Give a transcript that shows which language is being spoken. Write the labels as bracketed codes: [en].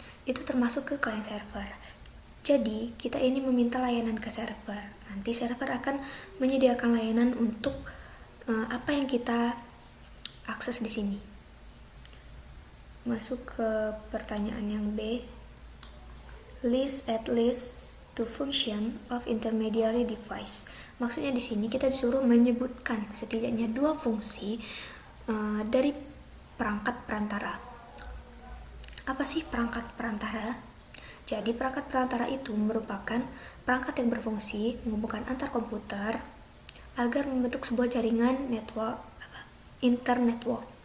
[id] Itu termasuk ke client server. Jadi, kita ini meminta layanan ke server. Nanti server akan menyediakan layanan untuk apa yang kita akses di sini. Masuk ke pertanyaan yang B. [en] List at least two function of intermediary device. [id] Maksudnya di sini kita disuruh menyebutkan setidaknya 2 fungsi dari perangkat perantara. Apa sih perangkat perantara? Jadi perangkat perantara itu merupakan perangkat yang berfungsi menghubungkan antar komputer agar membentuk sebuah jaringan internetwork.